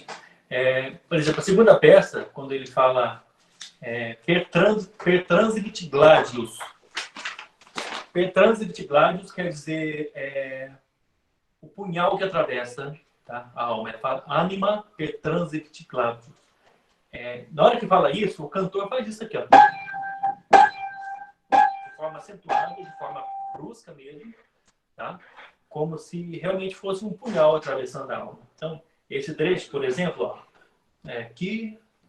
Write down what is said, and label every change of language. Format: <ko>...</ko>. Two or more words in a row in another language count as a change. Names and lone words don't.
<pt>Por exemplo, a segunda peça, quando ele fala</pt> <la>per transit gladius. Per transit gladius</la> <pt>quer dizer o punhal que atravessa, tá, a alma. Ele fala</pt> <la>anima per transit gladius.</la> <pt>Na hora que fala isso, o cantor faz isso aqui, ó. De forma acentuada, de forma brusca mesmo, tá? Como se realmente fosse um punhal atravessando a alma. Então, esse trecho, por exemplo, ó, que...</pt>